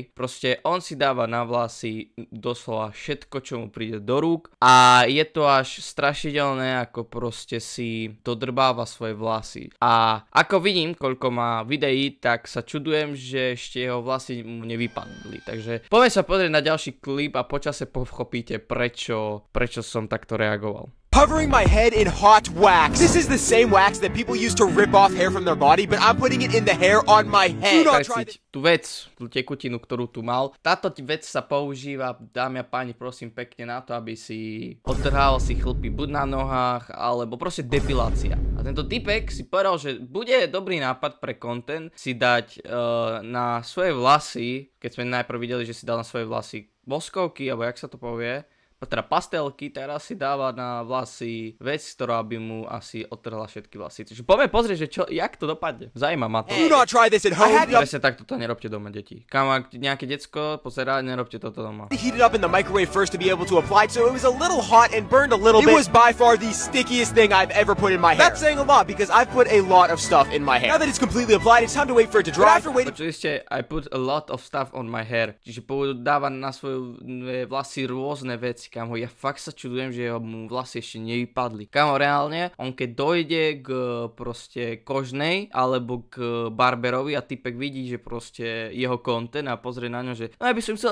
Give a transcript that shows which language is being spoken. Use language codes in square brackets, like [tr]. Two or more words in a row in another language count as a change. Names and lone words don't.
[sk] Proste on si dáva na vlasy doslova všetko, čo mu príde do rúk, a je to až strašidelné, ako proste si dodrbáva svoje vlasy. A ako vidím, koľko má videí, tak sa čudujem, že ešte jeho vlasy mu nevypadli. Takže poďme sa pozrieť na ďalší klip a počase pochopíte, prečo som takto reagoval. [en] Covering my head in hot wax. This is the same wax that people use to rip off hair from their body, but I'm putting it in the hair on my head. [sk] Tú vec, tú tekutinu, ktorú tu mal. Táto vec sa používa, dámy a páni, prosím pekne, na to, aby si odtrhal si chlpy buď na nohách, alebo proste depilácia. A tento typek si povedal, že bude dobrý nápad pre content si dať na svoje vlasy, keď sme najprv videli, že si dal na svoje vlasy voskovky, alebo jak sa to povie, teda pastelky, teraz si dáva na vlasy vec, ktorá by mu asi odtrhla všetky vlasy. Čiže poďme pozrieť, že jak to dopadne. Zajíma ma to. Presne tak, toto nerobte doma, deti. Kam ak nejaké decko pozerá, nerobte toto doma. [en] Heat it up in the microwave first to be able to apply it, so it was a little hot and burned a little bit. It was by far the stickiest thing I've ever put in my hair. That's saying a lot, because I've put a lot of stuff in my hair. Now that it's completely applied, it's time to wait for it to dry. [sk] Počuli ste, [en] I put a lot of stuff on my hair. [sk] Čiže dáva na svoje vlasy rôzne veci. Kámo, ja fakt sa čudujem, že jeho vlasy ešte nevypadli. Kámo, reálne, on keď dojde k proste kožnej alebo k barberovi a typek vidí, že proste jeho content a pozrie na ňo, že no ja by som chcel